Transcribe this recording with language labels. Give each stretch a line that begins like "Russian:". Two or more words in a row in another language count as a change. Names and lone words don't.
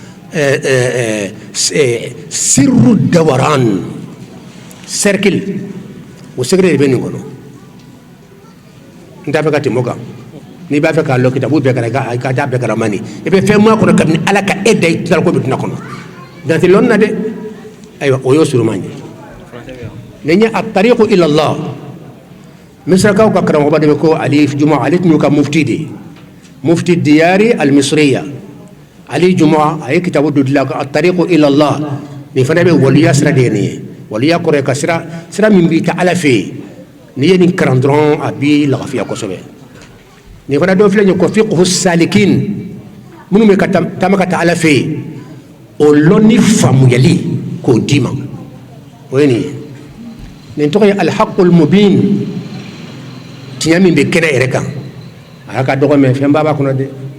Arabic: سر الدوران
Bambara: cercle o secret de bɛ nin kɔnɔ n t'a fɛ ka tɛmɛ o kan n'i b'a fɛ k'a lɔ kitabu bɛɛ kɛra i ka taa bɛɛ kɛra mani i bɛ fɛn mun kɔnɔ kabini ala ka e da i tilala ko bɛ tuna kɔnɔ dantɛ lɔnni na dɛ ayiwa o y'o suruman ye nin ye
Arabic: الطريق إلى الله
Bambara: misrakaw ka karamɔgɔba de bɛ ko ali juma ale tun y'u ka mufti de ye
Arabic: مفتي الديار المصرية
Bambara: ali juma a ye kitabu dɔ dilan ko
Arabic: الطريق إلى الله
Bambara: nin fana bɛ waliya sira de ye nin ye waliya kɔrɔ ye ka sira min b'i ta ala fɛ yen n'i ye nin kalan dɔrɔn a b'i lafiya kosɛbɛ nin fana dɔ filɛ nin ye ko
Arabic: فقه السالكين
Bambara: minnu bɛ ka taama ka taa ala fɛ yen o lɔnni faamuyali k'o d'i ma o ye nin ye nin tɔgɔ ye
Arabic: الحق المبين
Bambara: tiɲɛ min bɛ kɛnɛ yɛrɛ kan a y'a ka dɔgɔ mɛ fɛn b'a kɔnɔ dɛ